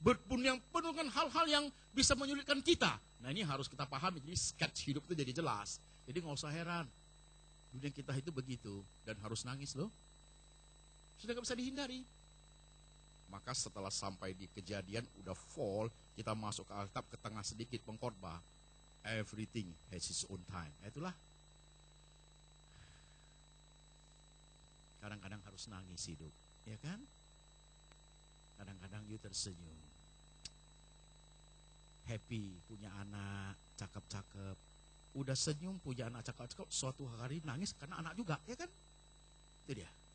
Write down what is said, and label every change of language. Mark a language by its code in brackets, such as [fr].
[id] Dunia yang penuh dengan hal-hal yang bisa menyulitkan kita. Nah ini harus kita pahami, jadi sketch hidup itu jadi jelas. Jadi nggak usah heran. Dunia kita itu begitu, dan harus nangis loh. Sudah nggak bisa dihindari. Maka setelah sampai di kejadian, udah fall, kita masuk ke Alkitab, ke tengah sedikit pengkhotbah. [en] Everything has its own time. [id] Itulah. Kadang-kadang harus nangis hidup, ya kan? Kadang-kadang you tersenyum. Happy, punya anak, cakep-cakep. Udah senyum, punya anak cakep-cakep, suatu hari nangis karena anak juga, ya kan? Itu dia.